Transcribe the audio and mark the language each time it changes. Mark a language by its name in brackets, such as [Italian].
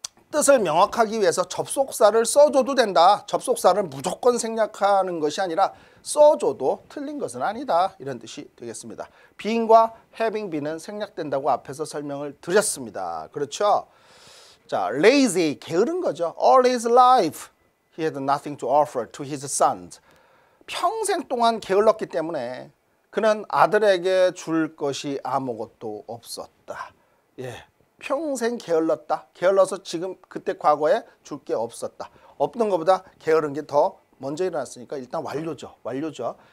[Korean] 뜻을 명확하기 위해서 접속사를 써줘도 된다. 접속사를 무조건 생략하는 것이 아니라 써줘도 틀린 것은 아니다. 이런 뜻이 되겠습니다. being과 having bee는 생략된다고 앞에서 설명을 드렸습니다. 그렇죠? 자, lazy, 게으른 거죠. [English] All his life, he had nothing to offer to his sons. [Korean] 평생 동안 게을렀기 때문에 그는 아들에게 줄 것이 아무것도 없었다. 예. 평생 게을렀다. 게을러서 지금 그때 과거에 줄 게 없었다. 없던 것보다 게으른 게 더 먼저 일어났으니까 일단 완료죠. 완료죠.